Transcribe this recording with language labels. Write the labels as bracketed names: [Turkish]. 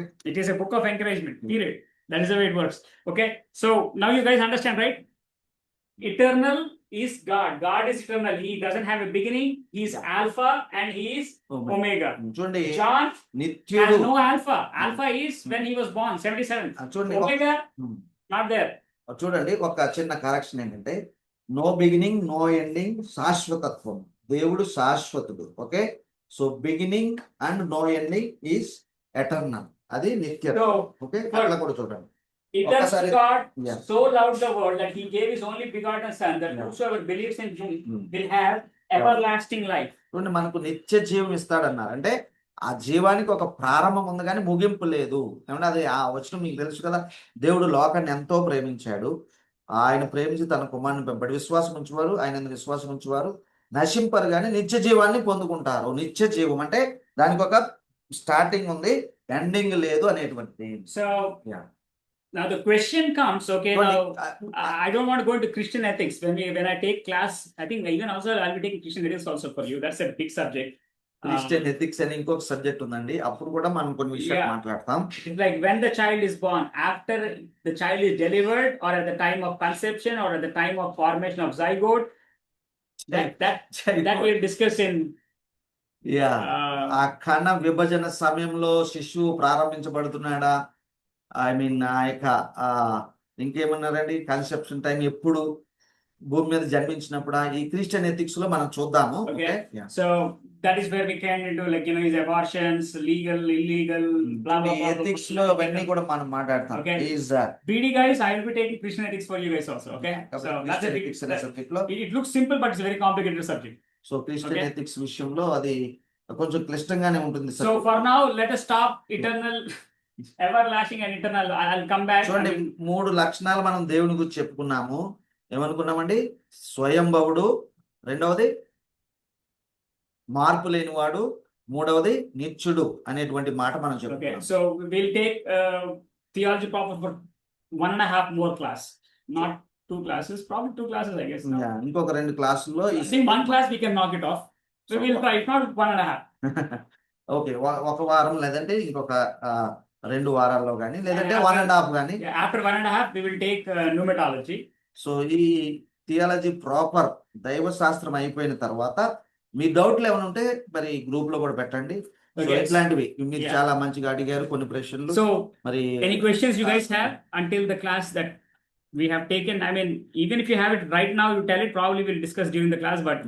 [English] It is a book of encouragement, period. That is the way it works. Okay. So now you guys understand, right? Eternal is God. God is eternal. He doesn't have a beginning. He is Alpha and he is Omega. [Telugu] చూడండి [English] John [Telugu] నిత్యుడు [English] has no Alpha. Alpha is when he was born, 77. [Telugu] చూడండి [English] Omega, not there. [Telugu] చూడండి ఒక చిన్న correction ఏంటంటే [English] no beginning no ending [Telugu] శాశ్వతత్వం. దేవుడు శాశ్వతుడు. [English] okay, so beginning and no ending is eternal, [Telugu] అది నిత్యత. [English] So, [Telugu] okay, అట్లా కూడా చూడండి. [English] eternal [Telugu] ఒకసారి [English] God Yeah. so loved the world that he gave his only begotten Son, that Yeah. whosoever believes in him Hmm. will have everlasting life. [Telugu] చూడండి, మనకు నిత్య జీవం ఇస్తాడన్నారు. అంటే ఆ జీవానికి ఒక ప్రారంభం ఉంది కానీ ముగింపు లేదు. ఏమంటే అది ఆ వచనం మీకు తెలుసు కదా, దేవుడు లోకాన్ని ఎంతో ప్రేమించాడు, ఆయన ప్రేమించి తన కుమారుని పంపాడు. విశ్వాసం ఉంచేవారు, ఆయన విశ్వాసం ఉంచేవారు నశింపరు కానీ నిత్య జీవాన్ని పొందుకుంటారు. నిత్య జీవం అంటే దానికి ఒక స్టార్టింగ్ ఉంది, ఎండింగ్ లేదు అనేటువంటిది. [English] So Yeah. now the question comes, okay, now [Telugu] చూడండి, [English] I don't want to go into Christian ethics. When I take class, I think even also I'll be taking Christian ethics also for you. That's a big subject. [Telugu] Christian ethics అని ఇంకొక subject ఉందండి, అప్పుడు కూడా మనం కొన్ని విషయాలు [English] Yeah. [Telugu] మాట్లాడతాం. [English] It's like when the child is born, after the child is delivered, or at the time of conception, or at the time of formation of zygote. That we'll discuss in. Yeah, Uh, [Telugu] ఆ కణ విభజన సమయంలో శిశువు ప్రారంభించబడుతున్నాడా, [English] I mean [Telugu] ఆ యొక్క ఇంకేమన్నారండి, conception time ఎప్పుడు, భూమి మీద జన్మించినప్పుడు, ఈ క్రిస్టియన్ ఎథిక్స్ లో మనం చూద్దాము. [English] Okay. So that is where we can into is abortions legal, illegal, blah blah blah. [Telugu] Ethics లో అవన్నీ కూడా మనం మాట్లాడతాం. [English] Okay. Is BD guys, I will be taking Christian ethics for you guys also. Okay. So that's a big. [Telugu] Ethics అనే subject లో, [English] It looks simple, but it's a very complicated subject. So Christian Okay. [Telugu] Ethics విషయంలో అది కొంచెం క్లిష్టంగానే ఉంటుంది. [English] So for now, let us stop eternal, everlasting, and eternal. I'll come back. [Telugu] చూడండి, 3 లక్షణాలు మనం దేవుని గురించి చెప్పుకున్నాము. ఏమనుకున్నామండి? స్వయంభవుడు, రెండవది మార్పు లేనివాడు, మూడవది నిత్యుడు అనేటువంటి మాట మనం [English] Okay. [Telugu] చెప్పుకున్నాం. [English] So we'll take theology proper for 1.5 more class, not 2 classes. Probably 2 classes, I guess. No? [Telugu] Yeah, ఇంకొక 2 క్లాసుల్లో [English] I think 1 class we can knock it off. So we'll try. If not 1.5. [Telugu] Okay, ఒక వారం లేదంటే ఇంకొక 2 వారాల్లో కానీ, లేదంటే 1.5 కానీ. [English] Yeah, after 1.5, we will take pneumatology. [Telugu] So ఈ థియాలజీ ప్రాపర్ దైవ శాస్త్రం అయిపోయిన తర్వాత మీ డౌట్లు ఏమైనా ఉంటే మరి గ్రూప్ లో కూడా పెట్టండి. [English] So Okay. [Telugu] ఇట్లాంటివి మీరు [English] Yeah. [Telugu] చాలా మంచిగా అడిగారు కొన్ని ప్రశ్నలు. [English] So [Telugu] మరి [English] any questions you guys have until the class that we have taken? I mean, even if you have it right now, you tell it. Probably we'll discuss during the class, but